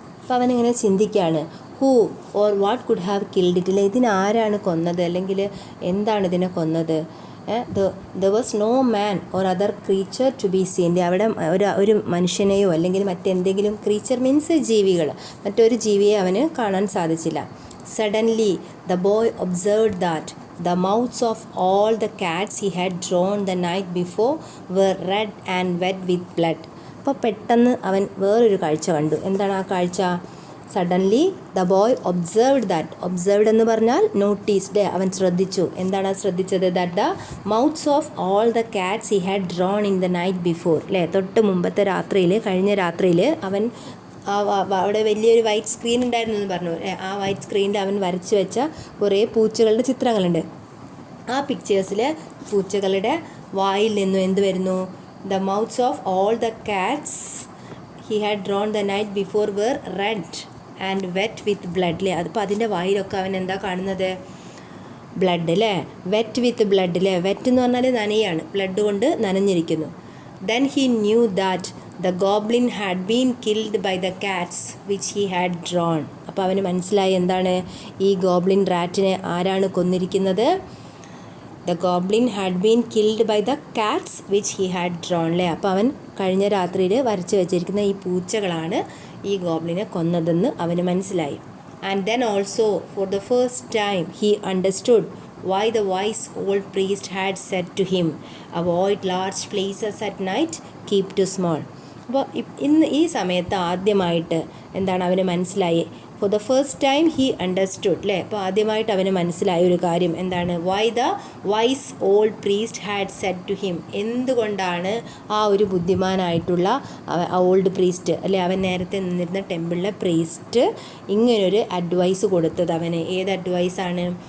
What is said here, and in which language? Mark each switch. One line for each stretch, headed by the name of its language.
Malayalam: അപ്പോൾ അവനിങ്ങനെ ചിന്തിക്കുകയാണ്,
English: who or what could have killed it,
Malayalam: അല്ലെ, ഇതിനാരാണ് കൊന്നത്, അല്ലെങ്കിൽ എന്താണ് ഇതിനെ കൊന്നത്?
English: There was no man or other creature to be seen.
Malayalam: അവിടെ ഒരു മനുഷ്യനെയോ അല്ലെങ്കിൽ മറ്റെന്തെങ്കിലും, ക്രീച്ചർ മീൻസ് ജീവികൾ, മറ്റൊരു ജീവിയെ അവന് കാണാൻ സാധിച്ചില്ല.
English: Suddenly the boy observed that the mouths of all the cats he had drawn the night before were red and wet with blood.
Malayalam: അപ്പോൾ പെട്ടെന്ന് അവൻ വേറൊരു കാഴ്ച കണ്ടു. എന്താണ് ആ കാഴ്ച?
English: suddenly the boy observed that,
Malayalam: observed എന്ന് പറഞ്ഞാൽ നോട്ടീസ്ഡ്, അവൻ ശ്രദ്ധിച്ചു. എന്താണ് ശ്രദ്ധിച്ചത്?
English: that the mouths of all the cats he had drawn in the night before,
Malayalam: അല്ലേ, തൊട്ട് മുമ്പത്തെ രാത്രിയിൽ, കഴിഞ്ഞ രാത്രിയിൽ അവൻ അവിടെ വലിയൊരു വൈറ്റ് സ്ക്രീൻ ഉണ്ടായിരുന്നു എന്ന് പറഞ്ഞു. ആ വൈറ്റ് സ്ക്രീനിൽ അവൻ വരച്ച് വെച്ച കുറേ പൂച്ചകളുടെ ചിത്രങ്ങളുണ്ട്. ആ പിക്ചേഴ്സിൽ പൂച്ചകളുടെ വായിൽ നിന്നും എന്ത് വരുന്നു?
English: The mouths of all the cats he had drawn the night before were red and wet with blood, അല്ലേ.
Malayalam: അതിപ്പോൾ അതിൻ്റെ വായിലൊക്കെ അവൻ എന്താ കാണുന്നത്? ബ്ലഡ്, അല്ലേ.
English: wet with blood,
Malayalam: അല്ലേ. വെറ്റ് എന്ന് പറഞ്ഞാൽ നനയാണ്, ബ്ലഡ് കൊണ്ട് നനഞ്ഞിരിക്കുന്നു.
English: Then he knew that the goblin had been killed by the cats which he had drawn.
Malayalam: അപ്പോൾ അവന് മനസ്സിലായി എന്താണ്? ഈ ഗോബ്ലിൻ റാറ്റിനെ ആരാണ് കൊന്നിരിക്കുന്നത്?
English: the goblin had been killed by the cats which he had drawn, അല്ലേ.
Malayalam: അപ്പോൾ അവൻ കഴിഞ്ഞ രാത്രിയിൽ വരച്ച് വെച്ചിരിക്കുന്ന ഈ പൂച്ചകളാണ് ഈ ഗോബ്ലിനെ കൊന്നതെന്ന് അവന് മനസ്സിലായി.
English: and then also for the first time he understood why the wise old priest had said to him, avoid large places at night, keep to small.
Malayalam: അപ്പോൾ ഇന്ന് ഈ സമയത്ത് ആദ്യമായിട്ട് എന്താണ് അവന് മനസ്സിലായി?
English: for the first time he understood,
Malayalam: അല്ലേ. അപ്പോൾ ആദ്യമായിട്ട് അവന് മനസ്സിലായ ഒരു കാര്യം എന്താണ്?
English: Why the wise old priest had said to him.
Malayalam: എന്തുകൊണ്ടാണ് ആ ഒരു ബുദ്ധിമാനായിട്ടുള്ള ഓൾഡ് പ്രീസ്റ്റ്, അല്ലെ, അവൻ നേരത്തെ നിന്നിരുന്ന ടെമ്പിളിലെ പ്രീസ്റ്റ് ഇങ്ങനൊരു അഡ്വൈസ് കൊടുത്തത് അവന്. ഏത് അഡ്വൈസാണ്?